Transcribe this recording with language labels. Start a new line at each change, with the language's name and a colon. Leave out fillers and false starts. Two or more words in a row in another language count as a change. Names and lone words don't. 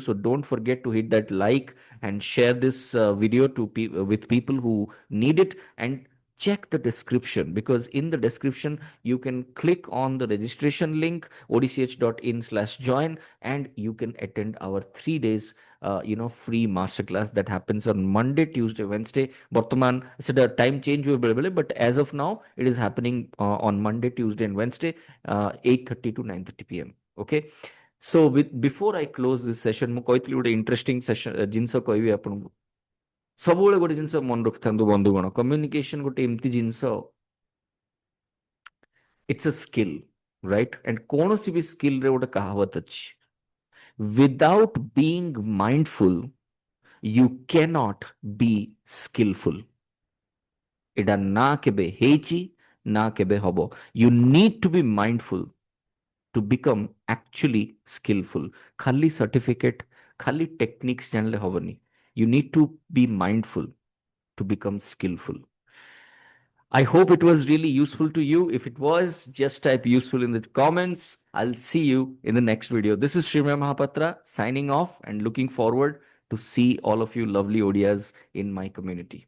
English: So don't forget to hit that like and share this video with people who need it, and check the description, because in the description you can click on the registration link odch.in/join, and you can attend our 3 days free masterclass that happens on Monday, Tuesday, Wednesday. Bartaman, so the time change will be available, but as of now, it is happening on Monday, Tuesday, and Wednesday, 8:30 to 9:30 p.m. Okay. So before I close this session,
Odia: ମୁଁ କହିଥିଲି ଗୋଟେ
English: interesting session
Odia: ଜିନିଷ କହିବି ଆପଣଙ୍କୁ। ସବୁବେଳେ ଗୋଟେ ଜିନିଷ ମନେ ରଖିଥାନ୍ତୁ ବନ୍ଧୁଗଣ, କମ୍ୟୁନିକେସନ ଗୋଟେ ଏମିତି ଜିନିଷ,
English: it's a skill, right?
Odia: And କୌଣସି ବି ସ୍କିଲ ରେ ଗୋଟେ କାହାବତ ଅଛି,
English: without being mindful you cannot be skillful.
Odia: ଏଟା ନା କେବେ ହେଇଛି ନା କେବେ ହବ.
English: You need to be mindful to become actually skillful.
Odia: ଖାଲି certificate, ଖାଲି techniques ଜାଣିଲେ ହବନି.
English: You need to be mindful to become skillful. I hope it was really useful to you. If it was, just type useful in the comments. I'll see you in the next video. This is Srimay Mahapatra signing off and looking forward to see all of you lovely Odias in my community.